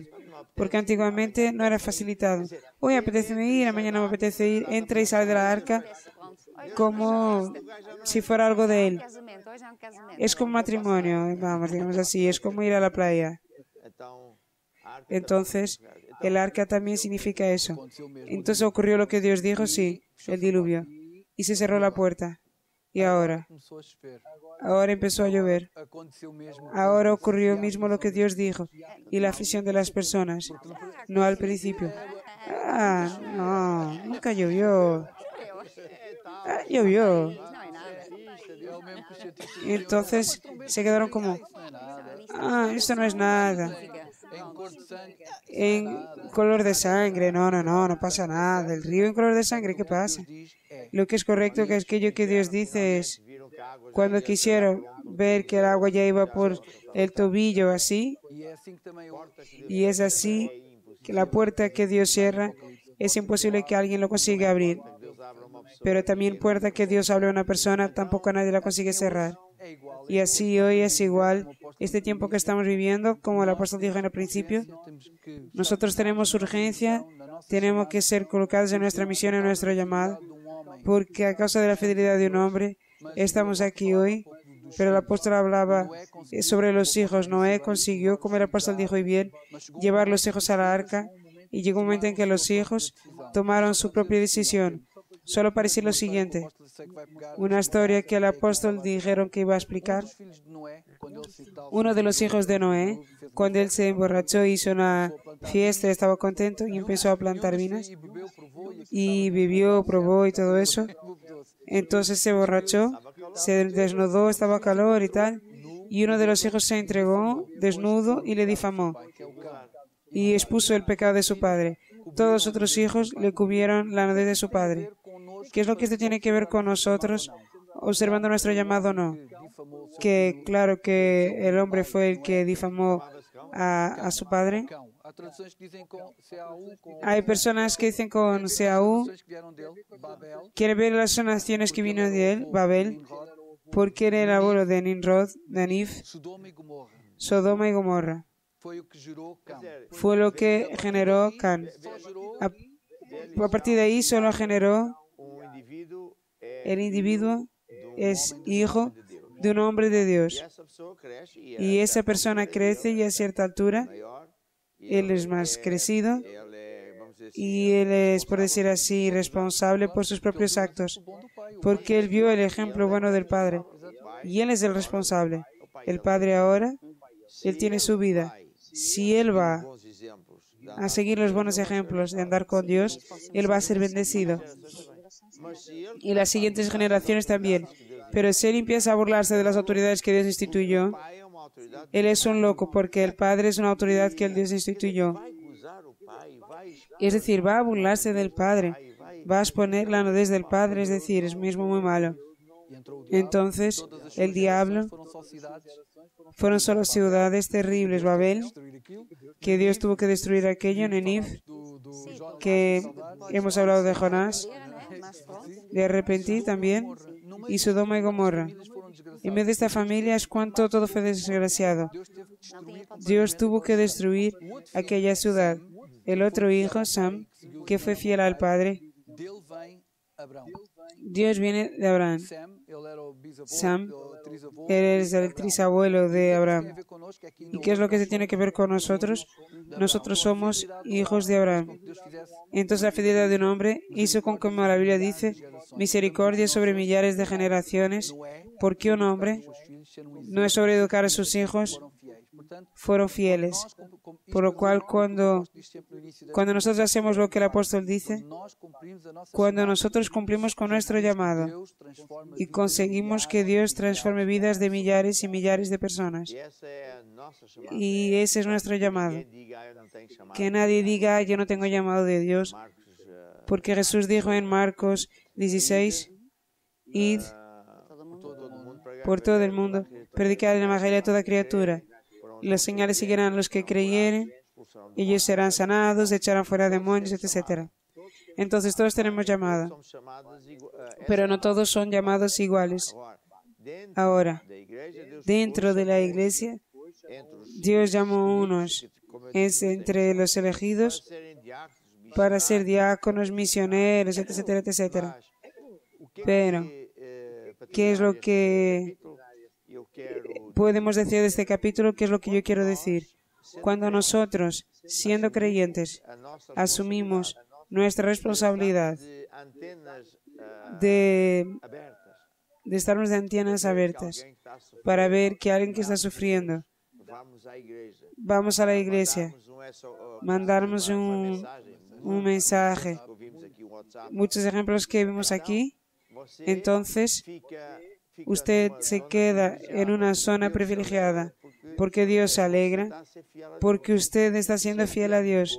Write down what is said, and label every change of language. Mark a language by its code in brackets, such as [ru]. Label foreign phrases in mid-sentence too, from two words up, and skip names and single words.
[es] Porque antiguamente no era facilitado. Hoy apetece ir, mañana me apetece ir, entra y sale de la arca como si fuera algo de él. Es como matrimonio, vamos, digamos así, es como ir a la playa. Entonces, el arca también significa eso. Entonces ocurrió lo que Dios dijo, sí, el diluvio. Y se cerró la puerta. Y ahora [pt] começou a chover. [es] ahora empezó a llover. [pt] Aconteceu mesmo. [es] Ahora ocurrió mismo lo que Dios dijo y la aflicción de las personas, no al principio. No, nunca llovió. Llovió. [pt] Não é nada. É o mesmo que os cientistas [es] Y entonces se quedaron como, [pt] Isso não é nada. [es] esto no es nada. [pt] Em cor de sangue. [es] En color de sangre, no pasa nada. El río en color de sangre, ¿qué pasa? [pt] Diz é. [es] Lo que es correcto, que es aquello que Dios dice es, [pt] Viram que a água já [es] cuando quisieron ver que el agua ya iba por el tobillo así, [pt] E é assim que também o [es] y es así que la puerta que Dios cierra, es imposible que alguien lo consiga abrir. [pt] Deus abre uma pessoa. [es] Pero también puerta que Dios abre a una persona, tampoco nadie la consigue cerrar. [pt] é igual. [es] Y así hoy es igual, este tiempo que estamos viviendo, como el apóstol dijo en el principio, [pt] Temos que [es] nosotros tenemos urgencia, tenemos que ser colocados en nuestra misión, en nuestro llamado, [pt] de homem. [es] porque a causa de la fidelidad de un hombre, estamos aquí hoy. Pero el apóstol hablaba sobre los hijos. Noé consiguió, como el apóstol dijo y bien, llevar los hijos a la arca, y llegó un momento en que los hijos tomaron su propia decisión. Solo para decir lo siguiente, una historia que el apóstol dijeron que iba a explicar. [pt] Os filhos de Noé, quando ele se tal, [es] Uno de los hijos de Noé, cuando él se emborrachó, hizo una fiesta, estaba contento y empezó a plantar vinas. [pt] e bebeu, provou e [es] Y vivió, probó y todo eso. [pt] bebeu-se. [es] Entonces se borrachó, se desnudó, estaba calor y tal. Y uno de los hijos se entregó desnudo y le difamó. [pt] Que é o cão. [es] Y expuso el pecado de su padre. Todos los otros hijos le cubrieron la nudez de su padre. ¿Qué es lo que esto tiene que ver con nosotros, observando nuestro llamado o no? [pt] Difamou o [es] Que claro que el hombre fue el que difamó a su padre. [pt] cão. Há traduções que dizem com CAU, com [es] Hay personas que dicen con CAU, [pt] traduções que vieram dele, Babel, [es] quiere ver las naciones que vino de él, Babel, Nimrod, porque era el abuelo de Nimrod, Nanif, [pt] Sodoma e Gomorra. [es] Sodoma y Gomorra. [pt] Foi o que gerou Cão. [es] Fue lo que generó Can. [pt] Só gerou [es] A partir de ahí solo generó, [pt] indivíduo é [es] el individuo es hijo [pt] de Deus. [es] de un hombre de [pt] E [es] Dios. [pt] essa pessoa cresce [es] Y esa persona crece y a cierta altura, [pt] maior. [es] él es más crecido [pt] Ele é, vamos dizer assim, [es] y él es, por decir así, responsable por sus propios actos, [pt] bom do pai. O [es] porque él vio el ejemplo bueno del Padre y él es el responsable. El Padre ahora, él tiene su vida. Si él va [pt] bons exemplos. [es] a seguir los buenos ejemplos de andar con Dios, él va a ser bendecido. [pt] Mas se ele [es] Y las siguientes generaciones también. Pero si él empieza a burlarse de las autoridades que Dios instituyó, [pt] pai é uma autoridade, [es] él es un loco, porque el Padre es una autoridad que el Dios instituyó. [pt] vai gozar o pai, vai [es] Es decir, va a burlarse del Padre, va a exponer la nudez del Padre, es decir, es mismo muy malo. [pt] E entrou o diabo. [es] Entonces, [pt] Todas as [es] el [pt] suas [es] diablo [pt] gerações foram só cidades [es] fueron solo ciudades terribles, Babel, [pt] destruir aquilo. [es] que Dios tuvo que destruir aquello, Nenive, [pt] Do Jó, [es] que hemos hablado de Jonás, [pt] Né? Mas pronto. [es] de arrepentir también, y Sodoma y Gomorra. [pt] eles foram desgraçados. [es] En medio de esta familia es cuanto todo fue desgraciado. [pt] Deus teve que destruir. [es] Dios tuvo que destruir aquella ciudad. El otro hijo, Sam, que fue fiel al padre, [pt] Dele vem Abrão. [es] Dios viene de Abraham. [pt] Sam, ele era o bisavô, [es] Sam, [pt] o trisavô. [es] Él es el trisabuelo de [pt] Tem a [es] Abraham. [pt] ver connosco, é que [es] ¿Y [pt] ainda [es] qué es lo que [pt] hoje [es] se tiene que ver con nosotros? Nosotros somos hijos de Abraham. [pt] Deus fizesse [es] Entonces la fidelidad de un hombre hizo con que, como la Biblia dice, misericordia sobre millares de generaciones, [pt] Noé, [es] porque un hombre [pt] os filhos sendo um [es] no es sobre educar a sus hijos, [pt] foram fiéis. Portanto, [es] fueron fieles. [pt] nós, isto [es] Por lo [pt] para [es] cual, [pt] dizer, [es] cuando, [pt] isto sempre no início desta [es] cuando nosotros hacemos lo que el apóstol dice, [pt] nós cumprimos a nossa [es] cuando [pt] chamada, [es] nosotros cumplimos con nuestro llamado [pt] Deus transforma [es] y conseguimos que Dios transforme vidas de millares y millares de personas. [pt] e essa é a nossa chamada. [es] Y ese es nuestro llamado. [pt] Ninguém diga, eu não tenho chamada. [es] Que nadie diga, yo no tengo llamado de Dios, [pt] Marcos, [es] porque Jesús dijo en Marcos 16, id [pt] todo mundo pregar, [es] por todo el mundo, predicar el evangelio a toda criatura. Las señales seguirán a los que creyeren, ellos serán sanados, echarán fuera demonios, etc. Entonces todos tenemos llamado, [pt] somos chamadas [es] pero no todos son llamados iguales. [pt] agora. Dentro [es] Ahora, [pt] da igreja, Deus [es] dentro de la iglesia, [pt] entre os [es] Dios llamó a unos [pt] como eu [es] es entre los elegidos [pt] serem diáconos, [es] para ser diáconos, misioneros, etc. [pt] mas o que [es] Pero, [pt] para [es] ¿qué es lo [pt] terminar [es] que [pt] este capítulo, eu quero [es] podemos decir de este capítulo? ¿Qué es lo que yo quiero decir? Cuando nosotros, siendo creyentes, [pt] a nossa [es] asumimos nuestra responsabilidad [pt] de antenas [es] de, [pt] abertas, [es] de estarmos de antenas abiertas para ver que alguien que está sufriendo, vamos a la iglesia, mandarnos un mensaje, muchos ejemplos que vimos aquí. Entonces, usted se queda en una zona privilegiada porque Dios se alegra, porque usted está siendo fiel a Dios.